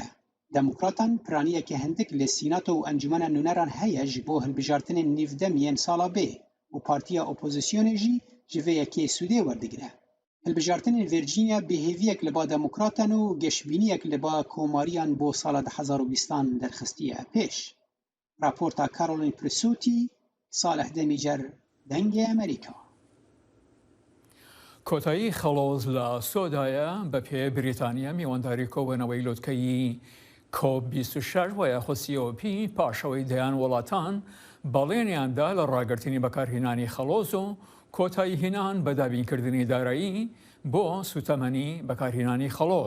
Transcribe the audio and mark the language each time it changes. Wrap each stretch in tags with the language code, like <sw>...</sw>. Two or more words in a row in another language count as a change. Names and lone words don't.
<ku>Demokratan piraniyeke hindik li Sînato û encûmena nûneran heye ji bo hilbijartinên nîvdem yên sala bê û partiya opozisyonê jî ji vê yekê sûdê werdigire. Hilbijartinên Virginia bêhêviyek li ba demokratan û geşbîniyek li ba komariyan bo sala 2020 derxistiye pêş. Raporta Caroline Prisuti, Salih Demîcer, Dengê Amerîka.</ku> <ckb>کۆتایی خەڵۆز لە سۆدایە بە پێ بریتانیا میوانداری کۆبوونەوەی لۆتکەی COP26 و یاخۆسیۆپی پاشەوەی دەیان وڵاتان بەڵێنیاندا لە ڕاگررتنی بەکارهێنانی خەڵۆز و کۆتایی هێنان بە دابینکردنی دارایی بۆ سوتەمەنی بەکارهێنانی خەڵۆز.</ckb>